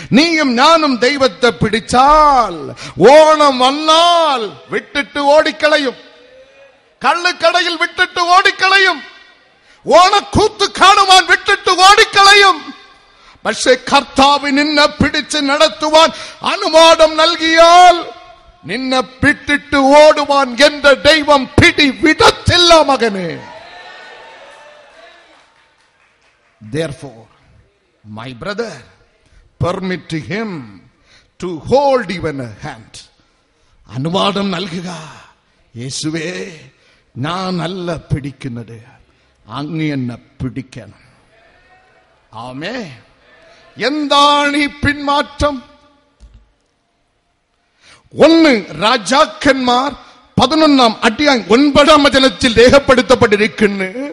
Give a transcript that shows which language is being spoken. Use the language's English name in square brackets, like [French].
[Malayalam] നീയും ഞാനും ദൈവത്തെ പിടിച്ചാൽ ഓണം വന്നാൽ വിട്ടിട്ട് ഓടിക്കളയും, കള്ളുകടയിൽ വിട്ടിട്ട് ഓടിക്കളയും, ഓണക്കൂത്ത് കാണുവാൻ വിട്ടിട്ട് ഓടിക്കളയും. പക്ഷെ കർത്താവ് നിന്നെ പിടിച്ച് നടത്തുവാൻ അനുവാദം നൽകിയാൽ നിന്നെ വിട്ടിട്ട് ഓടുവാൻ എന്റെ ദൈവം പിടി വിടത്തില്ല മകനെ. [English] Therefore, my brother, permit him to hold even a hand. [Malayalam] അനുവാദം നൽകുക. യേശുവേ, ഞാൻ അല്ല പിടിക്കുന്നത്, അങ്ങ് എന്നെ പിടിക്കണം. ആമേൻ. എന്താണ് ഈ പിന്മാറ്റം? 1 രാജാക്കന്മാർ 11 അധ്യായം 9 വചനത്തിൽ രേഖപ്പെടുത്തപ്പെട്ടിരിക്കുന്നു.